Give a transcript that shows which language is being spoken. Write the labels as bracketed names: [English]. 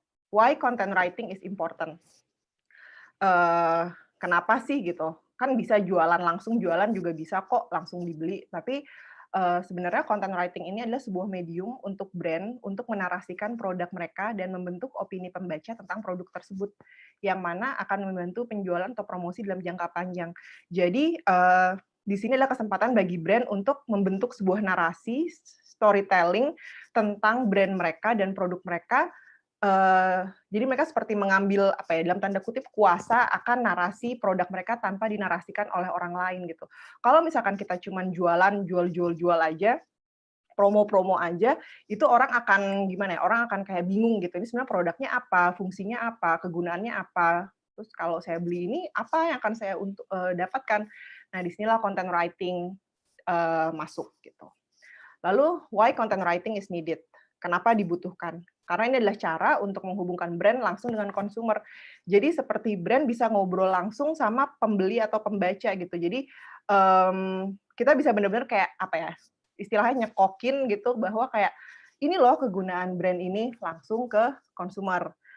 [English] Why content writing is important? [Indonesian] Kenapa sih gitu? Kan bisa jualan langsung, jualan juga bisa kok langsung dibeli. Tapi sebenarnya content writing ini adalah sebuah medium untuk brand untuk menarasikan produk mereka dan membentuk opini pembaca tentang produk tersebut, yang mana akan membantu penjualan atau promosi dalam jangka panjang. Jadi di sini adalah kesempatan bagi brand untuk membentuk sebuah narasi, storytelling tentang brand mereka dan produk mereka. Jadi mereka seperti mengambil dalam tanda kutip kuasa akan narasi produk mereka tanpa dinarasikan oleh orang lain gitu. Kalau misalkan kita cuma jualan, jual aja, promo aja, itu orang akan gimana ya? Orang akan kayak bingung gitu. Ini sebenarnya produknya apa, fungsinya apa, kegunaannya apa. Terus kalau saya beli ini apa yang akan saya dapatkan? Nah, disinilah content writing masuk gitu. [English] Lalu why content writing is needed? [Indonesian] Kenapa dibutuhkan? Karena ini adalah cara untuk menghubungkan brand langsung dengan konsumer. Jadi seperti brand bisa ngobrol langsung sama pembeli atau pembaca gitu. Jadi kita bisa benar-benar kayak istilahnya nyekokin gitu bahwa kayak ini loh kegunaan brand ini langsung ke konsumer.